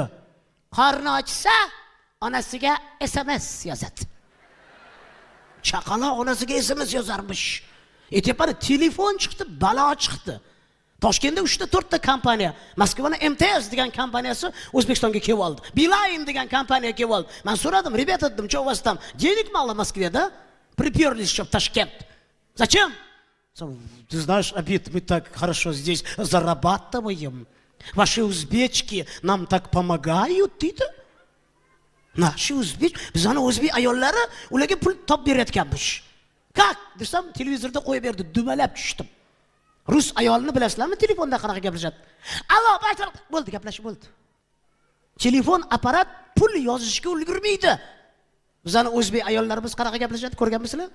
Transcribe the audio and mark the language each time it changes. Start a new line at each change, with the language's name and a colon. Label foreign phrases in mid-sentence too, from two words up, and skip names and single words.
Uzbek: Qorni ochsa, onasiga SMS yozadi. Chaqaloq onasiga SMS yozarmish. Aytayapman, telefon chiqdi, balo chiqdi. Toshkentda 3-4 ta kompaniya, Moskvaning MTS degan kompaniyasi O'zbekistonga kelib oldi. Beeline degan kompaniya kelib oldi. Men so'radim, "Rебята, dedim,
Russian: что у вас там? Денег мало в Москве, да? Приперлись еще в Ташкент. Зачем?" "Ты знаешь, Абит, мы так хорошо здесь зарабатываем. Ваши узбечки нам так помогают", deydi. Наши узбечки,
Uzbek: bizning o'zbek ayollari ularga pul top berayotganmish. Как? Desam, televizorda qo'yib berdi, dumalab tushdim. Rus ayolini bilasizlarmi, telefonda qanaqa gaplashadi? "Allo, bo'ldi, gaplashib bo'ldi." Telefon apparat pul yozishga ulgurmaydi. Bizning o'zbek ayollarimiz qanaqa gaplashadi, ko'rganmisizlar?